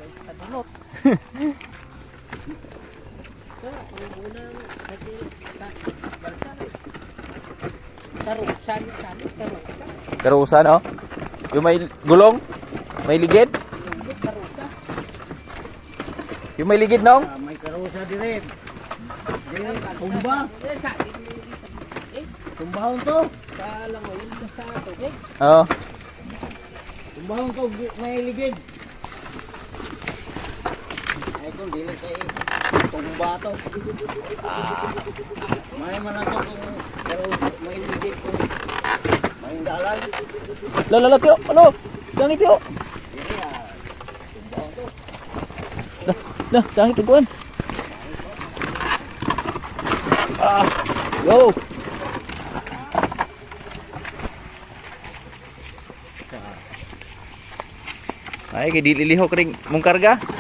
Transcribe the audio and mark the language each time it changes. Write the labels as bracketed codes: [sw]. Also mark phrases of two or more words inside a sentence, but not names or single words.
[ceb] Karusa, no? [tl] Yung may gulong? [ceb] May ligid? Yung may ligid nong? May karusa dire. Dire, tumba. Tumbahon to. Oo. Tumbahon to, may ligid. Ay kung dili kay tumba to. May malato kung karusa, may ligid kung may dalan. Lala, tiyo. Ano? Sangit, tiyo. Dire, tumbahon to. Nah, sangit, tiguan. Go. Ay, kay dili lihok ring mong karga.